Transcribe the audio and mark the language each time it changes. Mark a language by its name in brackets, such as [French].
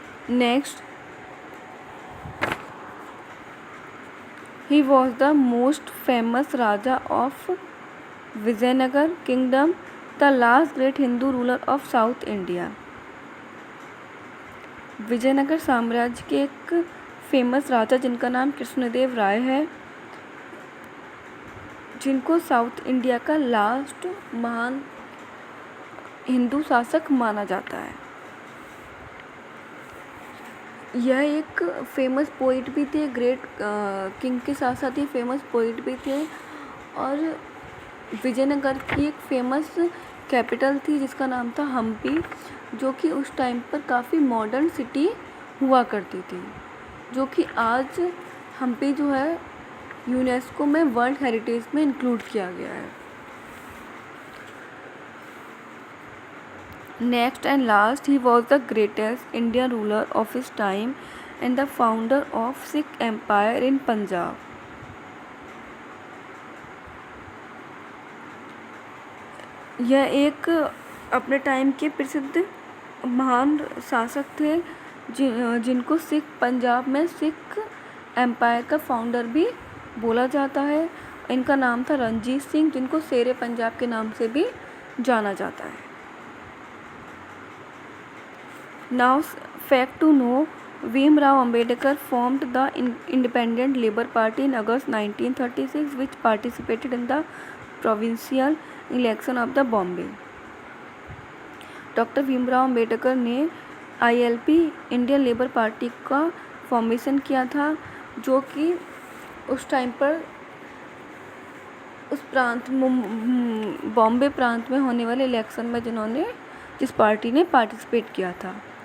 [English] Next, he was the most famous Raja of Vijayanagar Kingdom, the last great Hindu ruler of South India. [Hindi] Vijayanagar साम्राज्य के एक famous राजा जिनका नाम कृष्णदेव राय है, जिनको साउथ इंडिया का लास्ट महान हिंदू शासक माना जाता है। यह एक फेमस पोइट भी थे, ग्रेट किंग के साथ साथ ही फेमस पोइट भी थे। और विजयनगर की एक फेमस कैपिटल थी जिसका नाम था हम्पी, जो कि उस टाइम पर काफ़ी मॉडर्न सिटी हुआ करती थी, जो कि आज हम्पी जो है यूनेस्को में वर्ल्ड हेरिटेज में इंक्लूड किया गया है। [English] Next and last, he was the greatest Indian ruler of his time and the founder of Sikh Empire in Punjab. [Hindi] यह एक अपने टाइम के प्रसिद्ध महान शासक थे, जिनको पंजाब में सिख एम्पायर का फाउंडर भी बोला जाता है। इनका नाम था रणजीत सिंह, जिनको शेरे पंजाब के नाम से भी जाना जाता है। [English] Now, fact to know, Bhimrao Ambedkar formed the Independent Labour Party in August 1936, which participated in the provincial election of the Bombay. [Hindi] Doctor Bhimrao Ambedkar ने ILP इंडियन लेबर पार्टी का फॉर्मेशन किया था, जो कि उस टाइम पर उस प्रांत बॉम्बे प्रांत में होने वाले इलेक्शन में जिस पार्टी ने पार्टिसिपेट किया था।